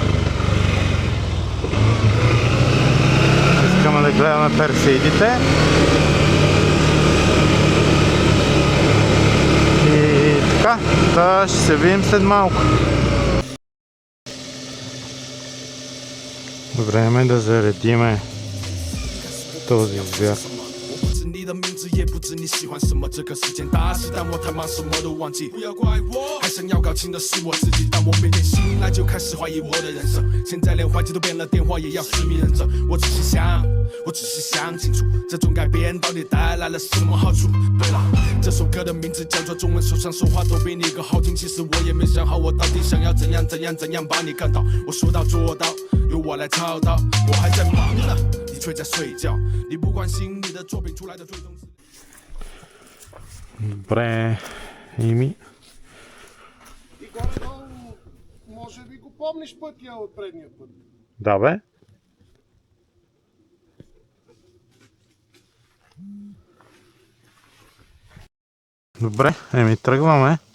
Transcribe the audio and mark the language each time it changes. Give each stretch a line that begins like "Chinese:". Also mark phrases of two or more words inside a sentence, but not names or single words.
Bulgarian: Искаме да гледаме персеидите. И така, ще се видим след малко. Време да заредиме този звяр.
Chinese: 你的名字也不知你喜欢什么，这个时间大事，但我太忙，什么都忘记。不要怪我，还想要搞清的是我自己。当我每天醒来就开始怀疑我的人生，现在连环境都变了，电话也要实名认证。我只是想清楚，这种改变到底带来了什么好处？对了，这首歌的名字叫做《中文手上说话都比你更好听》。其实我也没想好，我到底想要怎样把你看到。我说到做到，由我来操刀。我还在忙呢，你却在睡觉。你不关心你的作品出来的最终。
Bulgarian: Добре, Ими. И горе-долу, може би го помниш пътя от предния път? Да, бе. Добре, тръгваме.